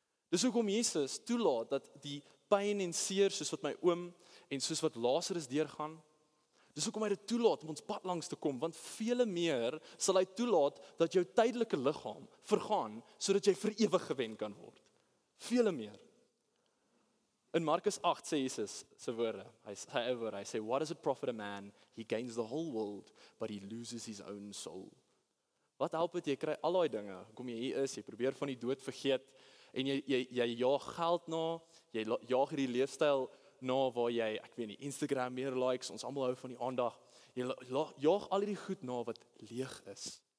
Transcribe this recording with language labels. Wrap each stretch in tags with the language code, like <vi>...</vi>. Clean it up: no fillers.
<af>Dis hoekom Jesus toelaat dat die pyn en seer soos wat my oom en soos wat Lazarus deurgaan, dis hoekom hy dit toelaat om ons pad langs te kom, want vele meer sal hy toelaat dat jou tydelike liggaam vergaan, sodat jy vir ewig gewen kan word. Vele meer. In Markus 8 sê Jesus se woorde, hy sê,</af> <en>what does it profit a man, he gains the whole world, but he loses his own soul.</en> <af>Wat help dit, jy kry al daai dinge, kom jy hier is, jy probeer van die dood vergeet, en jy jaag geld na, jy jaag hierdie leefstyl na waar jy, ek weet nie, Instagram meer likes, ons almal hou van die aandag, jy jaag al hierdie goed na wat leeg is.</af>